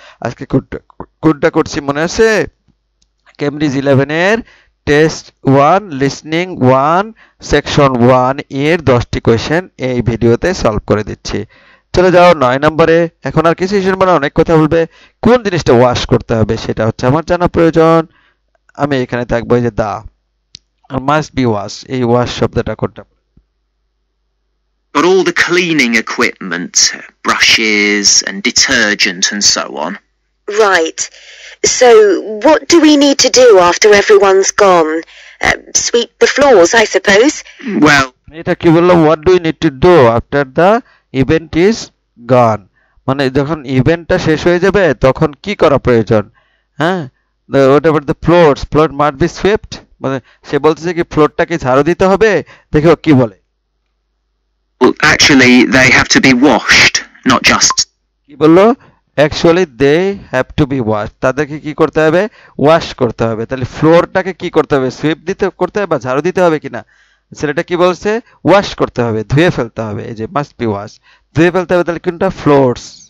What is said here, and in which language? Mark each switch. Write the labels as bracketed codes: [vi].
[bn] আজকে কোডটা করছি মনে আছে? কেমব্রিজ 11 এর টেস্ট 1 লিসনিং 1 সেকশন 1 এর 10টি কোয়েশ্চেন এই ভিডিওতে সলভ করে দিচ্ছি। চলে যাও 9 নম্বরে। এখন আর কিছু শুনবো না, অনেক কথা বলবে। কোন জিনিসটা ওয়াশ করতে হবে সেটা হচ্ছে আমার জানা প্রয়োজন। আমি এখানে থাকবো এই যে দা, [en] must be wash, [bn] এই ওয়াশ শব্দটা কোনটা? [en] got all the cleaning equipment, brushes and detergent and so on. Right. So, what do we need to do after everyone's gone? Sweep the floors, I suppose. Well, [bn] এটা কি বললো? [en] what do we need to do after the event is gone? [bn] মানে যখন ইভেন্টটা শেষ হয়ে যাবে তখন কি করা প্রয়োজন? হ্যাঁ, [en] whatever the floors must be swept, [bn] মানে সে বলতেছে কি ফ্লোরটাকে ঝাড়ু দিতে হবে। দেখো কি বলে, [en] actually they have to be washed, not just [bn] কি বললো? [en] actually they have to be wash, [bn] তাদেরকে কি করতে হবে? ওয়াশ করতে হবে। তাহলে ফ্লোরটাকে কি করতে হবে? সুইপ করতে হবে বা ঝাড়ু দিতে হবে কিনা? ছেলেটা কি বলছে? ওয়াশ করতে হবে, ধুয়ে ফেলতে হবে। এই যে [en] must be wash, [bn] ধুয়ে ফেলতে হবে। তাহলে কোনটা? ফ্লোরস।